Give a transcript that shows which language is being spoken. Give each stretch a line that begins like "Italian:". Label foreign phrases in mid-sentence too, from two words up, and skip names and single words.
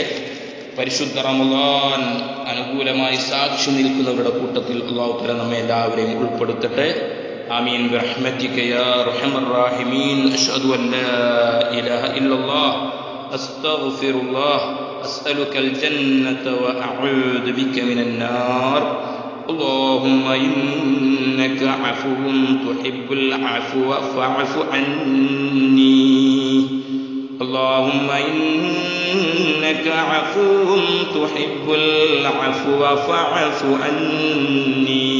Malayalam: പരിശുദ്ധ റമളാൻ അനുകൂലമായി സാക്ഷി നിൽക്കുന്നവരുടെ കൂട്ടത്തിൽ
Arabic: الله تعالى
Malayalam: നമ്മെ എല്ലാവരെയും ഉൾപ്പെടുത്തട്ടെ.
Arabic: آمين برحمتك يا أرحم الراحمين. أشهد أن لا إله إلا الله أستغفر الله أسألك الجنة و أعوذ بك من النار. اللهم إنك عفو تحب العفو فاعف عني. اللهم إنك عفو تحب العفو فاعف عني.